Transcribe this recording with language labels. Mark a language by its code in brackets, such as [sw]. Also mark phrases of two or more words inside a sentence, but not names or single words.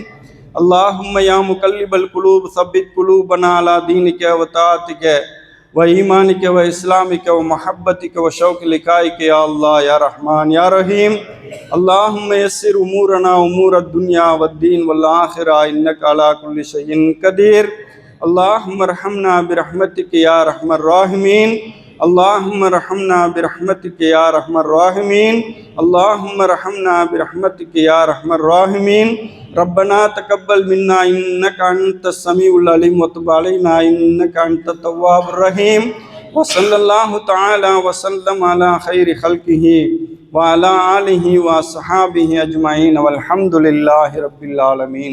[ar] اللهم يا مقلب القلوب ثبت قلوبنا على دينك وطاعتك وإيمانك وإسلامك ومحبتك وشوق لقائك يا الله يا رحمن يا رحيم. اللهم يسر أمورنا أمور الدنيا والدين والآخرة إنك على كل شيء قدير. اللهم ارحمنا برحمتك يا أرحم الراحمين. اللهم ارحمنا برحمتك يا ارحم الراحمين. اللهم ارحمنا برحمتك يا ارحم الراحمين. ربنا تقبل منا انك انت السميع العليم وتب علينا انك انت التواب الرحيم. وصلى الله تعالى وسلم على خير خلقه وعلى آله واصحابه اجمعين والحمد لله رب العالمين.